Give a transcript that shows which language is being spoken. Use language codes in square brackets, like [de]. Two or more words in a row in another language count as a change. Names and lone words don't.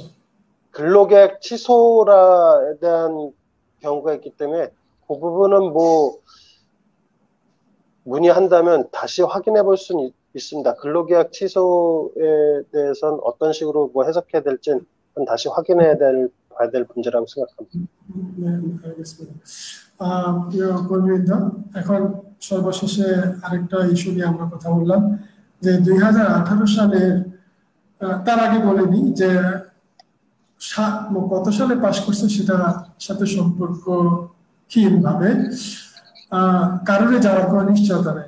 [ko] 근로계약 취소에 대한 경우가 있기 때문에 그 부분은 뭐 문의한다면 다시 확인해 볼 수는 있습니다. 근로계약 취소에 대해서는 어떤 식으로 뭐 해석해야 될지는 다시 확인해야 봐야 될 문제라고 생각합니다. 네, 알겠습니다. [bn] কর্মীরা এখন সর্বশেষে আরেকটা ইস্যু নিয়ে আমরা কথা বললাম যে 2018 সালের তার আগে বলেনি যে কত সালে পাশ করছে সেটার সাথে সম্পর্কহীন ভাবে কারোরে যাওয়ার কোনো নিশ্চয়তা নেই।